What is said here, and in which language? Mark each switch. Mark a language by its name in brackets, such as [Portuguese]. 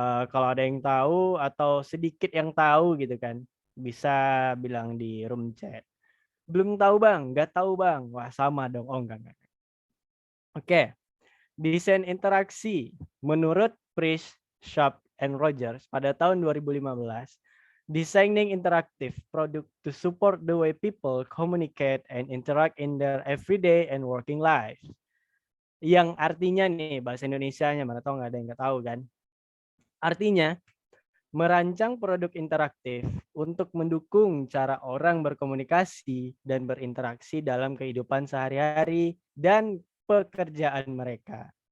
[Indonesian] Kalau ada yang tahu atau sedikit yang tahu gitu kan, bisa bilang di room chat. Belum tahu bang, nggak tahu bang. Wah sama dong. Oh enggak. Oke, desain interaksi menurut Price, Sharp, and Rogers pada tahun 2015. [English] Designing interactive product to support the way people communicate and interact in their everyday and working lives. [Indonesian] Yang artinya nih bahasa Indonesianya mana tahu nggak ada yang nggak tahu kan? Artinya merancang produk interaktif untuk mendukung cara orang berkomunikasi dan berinteraksi dalam kehidupan sehari-hari dan pekerjaan mereka.